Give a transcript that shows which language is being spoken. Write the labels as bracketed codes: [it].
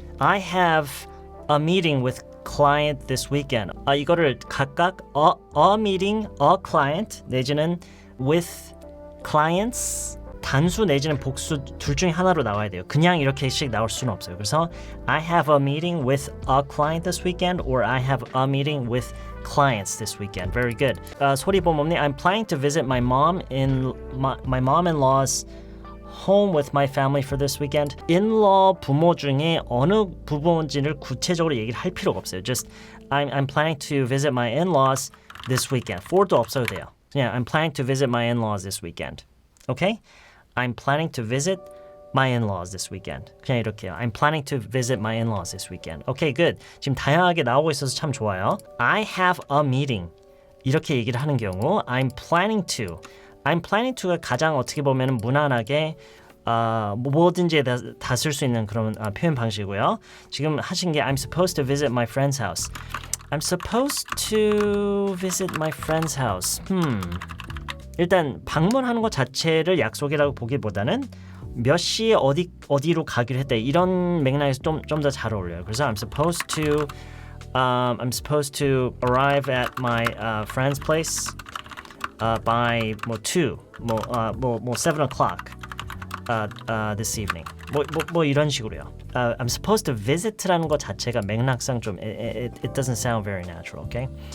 [en] I have a meeting with client this weekend. [ko] 이거를 각각 [en] a meeting, a client [ko] 내지는 [en] with clients [ko] 단수 내지는 복수 둘 중에 하나로 나와야 돼요. 그냥 이렇게씩 나올 수는 없어요. 그래서 [en] I have a meeting with a client this weekend or I have a meeting with clients this weekend. Very good. 소리범 I'm planning to visit my mom-in-law's home with my family for this weekend. [ko] In-law 부모 중에 어느 부모인지를 구체적으로 얘기를 할 필요가 없어요. [en] Just I'm planning to visit my in-laws this weekend. [ko] for도 없어도 돼요. 그냥 [en] I'm planning to visit my in-laws this weekend. Okay? I'm planning to visit my in-laws this weekend. [ko] 그냥 이렇게요. [en] I'm planning to visit my in-laws this weekend. Okay, good. [ko] 지금 다양하게 나오고 있어서 참 좋아요. [en] I have a meeting. [ko] 이렇게 얘기를 하는 경우 [en] I'm planning to [ko] 가 가장 어떻게 보면 무난하게 뭐든지 다 쓸 수 있는 그런 표현 방식이고요. 지금 하신 게 [en] I'm supposed to visit my friend's house. I'm supposed to visit my friend's house. [ko] 일단 방문하는 것 자체를 약속이라고 보기보다는 몇 시에 어디로 가기로 했다 이런 맥락에서 좀 더 잘 어울려요. 그래서 [en] I'm supposed to arrive at my friend's place by 2, 7 o'clock this evening. [ko] 뭐 이런 식으로요. [en] I'm supposed to visit라는 [ko] 것 자체가 맥락상 좀 [en] it doesn't sound very natural. Okay.